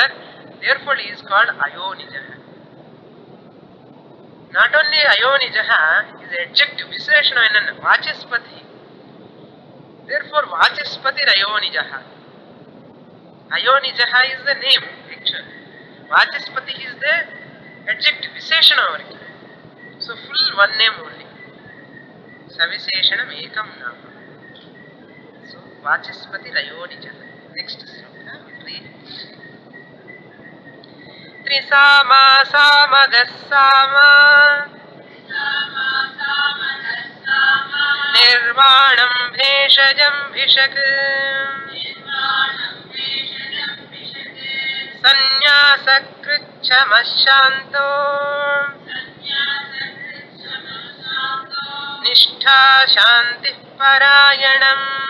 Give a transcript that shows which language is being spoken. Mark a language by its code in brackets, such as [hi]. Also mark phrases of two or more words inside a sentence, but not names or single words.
[en] Therefore he is called Ayoni Jaha. Not only Ayoni Jaha is adjective, Visheshana Vachaspati. Therefore, Vachaspati Ayonijaha. Ayonijaha is the name, actually. Vachaspati is the adjective, [te] Visheshana avariki. [en] So, full one name only. [sa] Saviseshanam ekam nama. So, Vachaspati Ayonijaha. [en] Next sloka, read. [sa] Trisama Samagasama Nirvanam Bheshajam Bhishak Sannyasa Krichchamashanto Nishtha Shanti Parayanam.